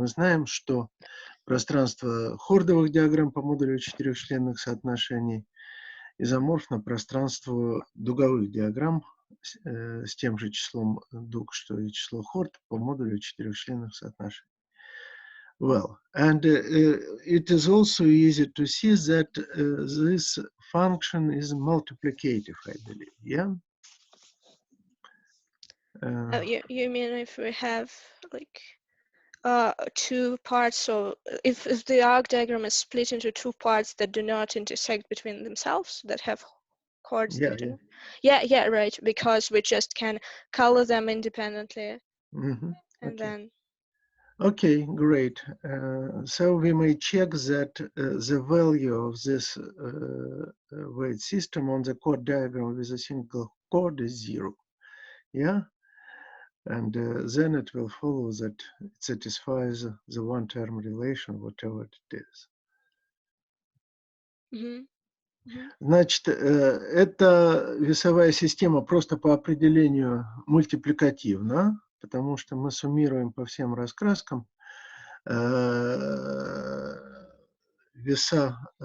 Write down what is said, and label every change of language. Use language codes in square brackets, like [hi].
[ru] Мы знаем, что пространство хордовых диаграмм по модулю четырехчленных соотношений изоморфно пространству дуговых диаграмм с тем же числом дуг, что и число хорд по модулю четырехчленных соотношений. [en] Well, and it is also easy to see that this function is multiplicative, I believe, yeah? You mean if we have, like, two parts, so if the arc diagram is split into two parts that do not intersect between themselves, that have chords that do not. Yeah, right, because we just can color them independently. Mm-hmm. And then okay, great. So we may check that the value of this weight system on the chord diagram with a single chord is 0. Yeah? And then it will follow that it satisfies the one-term relation, whatever it is. [ru] Значит, эта весовая система просто по определению мультипликативна, потому что мы суммируем по всем раскраскам веса,